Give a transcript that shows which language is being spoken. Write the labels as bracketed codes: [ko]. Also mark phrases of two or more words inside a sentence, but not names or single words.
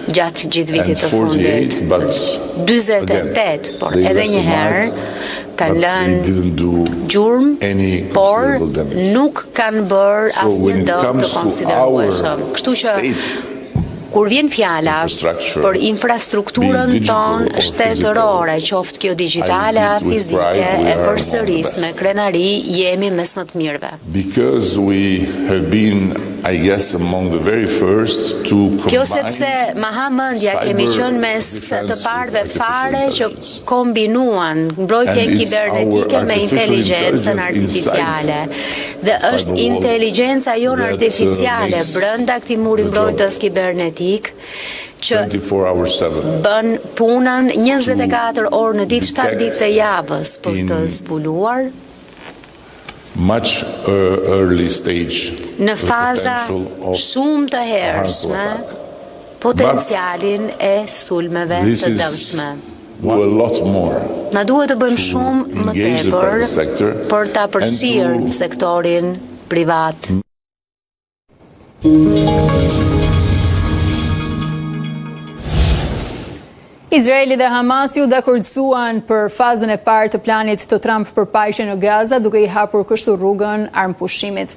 [sq] gjatë gjithë vitit të fundit. 48, por edhe një herë kanë lënë gjurmë, por nuk kanë bërë asnjë dëm të konsiderueshëm. Kështu që kur vjen fjala për infrastrukturën tonë shtetërore, qoftë kjo digjitale a fizike, e përsërisme krenari jemi mes më të mirëve. [en] Because we have been, I guess, among the very first to combine. [sq] Kjo sepse mahamendja kemi qenë mes të parëve fare që kombinuan mbrojtjen kibernetike me inteligjencën artificiale. Dhe është inteligjenca jonë artificiale brenda këtij muri mbrojtës kibernetik që bën punën 24 orë në ditë, 7 ditë të javës për të zbuluar [en] much early stage [sq] në faza shumë të hershme potencialin e sulmeve të dëmshme. Na duhet të bëjmë shumë më tepër për ta përfshirë sektorin privat. Izraeli dhe Hamasi u dakordsuan për fazën e parë të planit të Trump për paqe në Gaza, duke i hapur kështu rrugën armpushimit.